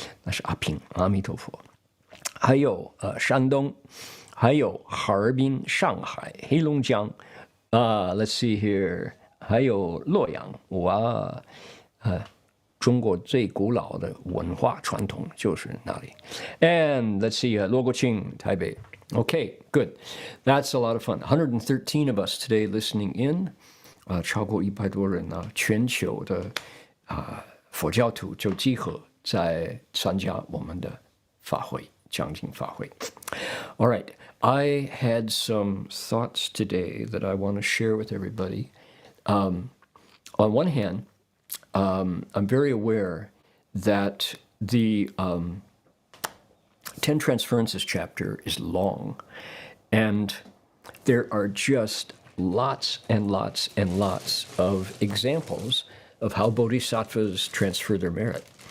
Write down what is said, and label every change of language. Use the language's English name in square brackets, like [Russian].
[Chinese] 那是阿平，阿弥陀佛。还有山东，还有哈尔滨、上海、黑龙江， [English] let's see here， [Chinese] 还有洛阳，哇，中国最古老的文化传统就是那里。 [English] And let's see， 罗国庆，台北。 Okay, good. That's a lot of fun. 113 of us today listening in， [Chinese] 超过100多人呢，全球的佛教徒就集合在参加我们的法会。讲经法会 [English] All right, I had some thoughts today that I want to share with everybody. On one hand, I'm very aware that the Ten Transferences chapter is long, and there are just lots and lots and lots of examples of how bodhisattvas transfer their merit.